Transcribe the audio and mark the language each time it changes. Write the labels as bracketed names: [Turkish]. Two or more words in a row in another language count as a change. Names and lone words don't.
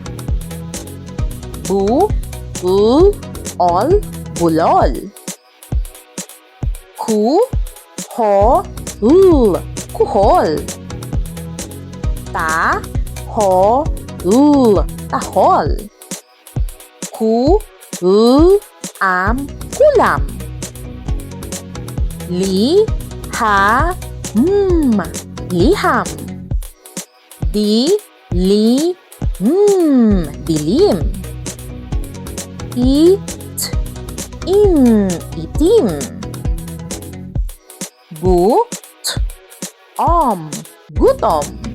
[Filipino] Bu, l, ol, bulol. Ku, ho, l, kuhol. Ta, ho, l, tahol. Ku, l, am, kulam. Li, ha, m, liham. Di, li, m, dilim. I, t, im, itim. Gu, t, om, gutom.